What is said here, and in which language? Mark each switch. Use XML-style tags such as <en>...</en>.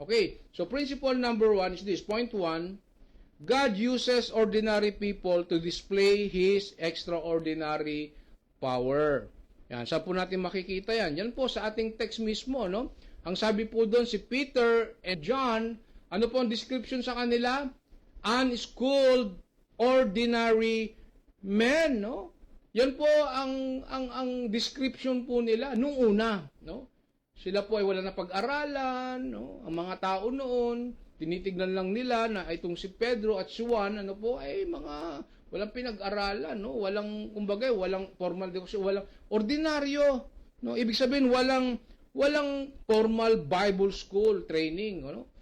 <en>Okay, so principle number 1 is this, point 1, God uses ordinary people to display His extraordinary power.</en> <tl>Yan, saan po natin makikita yan? Yan po sa ating text mismo, no? Ang sabi po doon, si Peter and John, ano po ang description sa kanila?</tl> <en>Unschooled, ordinary men, no?</en> <tl>Yan po ang description po nila nung una, no? Sila po ay wala na pag-aralan, no? Ang mga tao noon, tinitignan lang nila na itong si Pedro at si Juan, ay mga walang pinag-aralan, no? Walang, kumbaga, walang formal education, walang ordinaryo, no? Ibig sabihin, walang</tl> <en>formal Bible school training,</en> <tl>no?</tl>